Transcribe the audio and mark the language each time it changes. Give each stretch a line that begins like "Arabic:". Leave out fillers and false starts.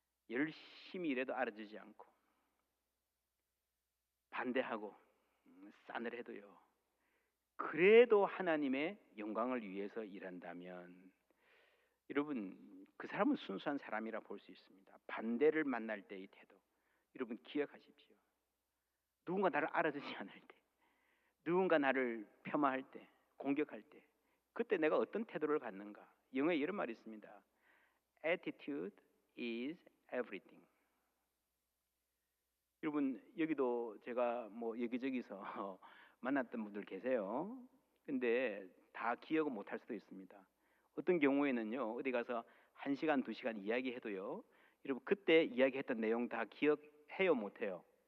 Korean: 열심히 일해도 알아주지 않고 반대하고 싸늘해도요, 그래도 하나님의 영광을 위해서 일한다면 여러분, 그 사람은 순수한 사람이라 볼 수 있습니다. 반대를 만날 때의 태도, 여러분 기억하십시오. 누군가 나를 알아주지 않을 때, 누군가 나를 폄하할 때, 공격할 때, 그때 내가 어떤 태도를 갖는가? 영어에 이런 말이 있습니다.
English: Attitude is everything.
Korean: 여러분, 여기도 제가 뭐 여기저기서 만났던 분들 계세요. 근데 다 기억을 못할 수도 있습니다. 어떤 경우에는요, 어디 가서 1시간, 2시간 이야기해도요, 여러분 그때 이야기했던 내용 다 기억해요, 못해요?